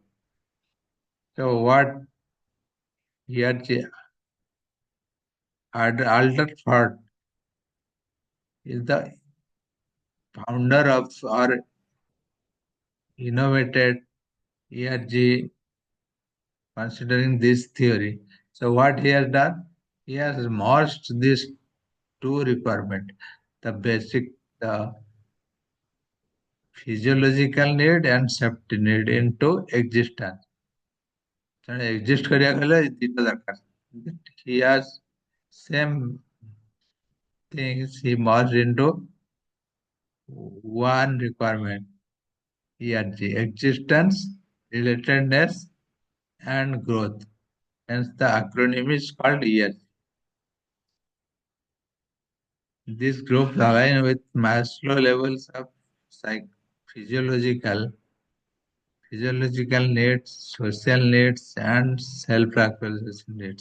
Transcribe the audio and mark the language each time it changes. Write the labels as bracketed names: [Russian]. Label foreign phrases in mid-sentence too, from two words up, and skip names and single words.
[English] So what ERG, Alderford, is the founder of or innovated ERG considering this theory. So what he has done? He has merged these two requirements, the basic, the physiological need and safety need into existence. [Odia] ତେଣୁ exist କରିବାକୁ ହେଲେ ଦିଟା ଦରକାର. [English] He has same things he merged into one requirement. ERG, existence, relatedness, and growth. Hence the acronym is called ERG. These groups align with Maslow levels of physiological, physiological needs, social needs, and self-actualization needs.